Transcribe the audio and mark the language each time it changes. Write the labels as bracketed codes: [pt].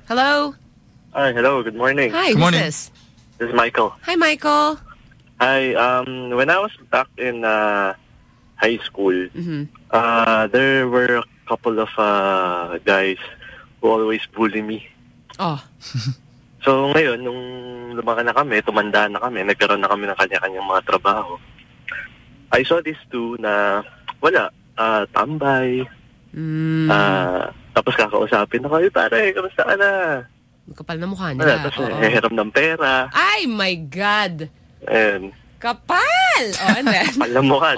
[en] Hello. Hi, hello. Good morning. Hi, good morning. Who's this? This is Michael. Hi, Michael. Hi. When I was back in high school, there were a couple of guys who always bully me. Oh. [tl] So ngayon, nung lumaki na kami, tumanda na kami, nagkaroon na kami ng kanya-kanyang mga trabaho. [en] I saw these two [tl] na wala, tambay. Tapos kakausapin ako, yung pare, kamusta ka na? Kapal na mukha niya. Tapos hihiram ng pera. [en] Ay, my God! And [tl] kapal! Kapal na mukha.